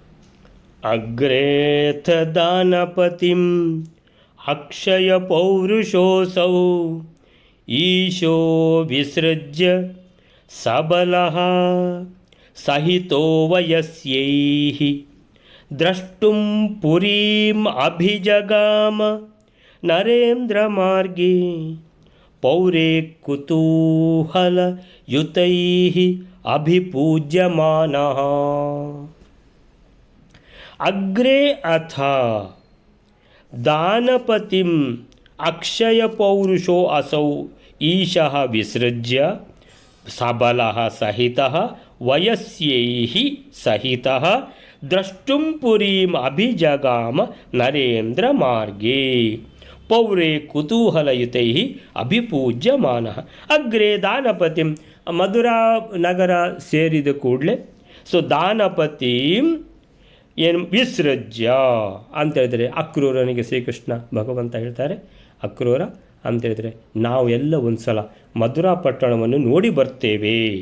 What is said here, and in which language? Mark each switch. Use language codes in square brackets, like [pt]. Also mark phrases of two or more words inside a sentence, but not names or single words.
[sa] ಅಗ್ರೇಥ ದಾನಪತಿಂ ಅಕ್ಷಯ ಪೌರುಷೋಸೌ ಈಶೋ ವಿಸೃಜ್ಯ ಸಬಲಃ ಸಹಿತೋ ವಯಸ್ಯೈಃ ದ್ರಷ್ಟುಂ ಪುರೀಂ ಅಭಿಜಗಾಮ ನರೇಂದ್ರ ಮಾರ್ಗೇ ಪೌರೇ ಕುತೂಹಲ ಯುತೈಃ ಅಭಿಪೂಜ್ಯಮಾನಃ. ಅಗ್ರೇ ಅಥ ದಾನಪತಿಂ ಅಕ್ಷಯ ಪೌರುಷೋ ಅಸೌ ಈಶಃ ವಿಸೃಜ್ಯ ಸಬಲಃ ಸಹಿತಃ ವಯಸ್ಯೈಃ ಸಹಿತಃ ದ್ರಷ್ಟುಂ ಪುರೀಂ ಅಭಿಜಗಾಮ ನರೇಂದ್ರ ಮಾರ್ಗೇ ಪೌರೇ ಕುತೂಹಲಯುತೈಃ ಅಭಿಪೂಜ್ಯಮಾನಃ. [kn] ಅಗ್ರೇ ದಾನಪತಿಂ ಮಧುರಾ ನಗರ ಸೇರಿದ ಕೂಡಲೇ ಸೊ ದಾನಪತಿಂ ಏನು ವಿಸೃಜ್ಯ ಅಂತ ಹೇಳಿದರೆ ಅಕ್ರೂರನಿಗೆ ಶ್ರೀಕೃಷ್ಣ ಭಗವಂತ ಹೇಳ್ತಾರೆ, ಅಕ್ರೂರ ಅಂತೇಳಿದರೆ ನಾವು ಎಲ್ಲ ಒಂದು ಸಲ ಮಧುರಾ ಪಟ್ಟಣವನ್ನು ನೋಡಿ ಬರ್ತೇವೆ.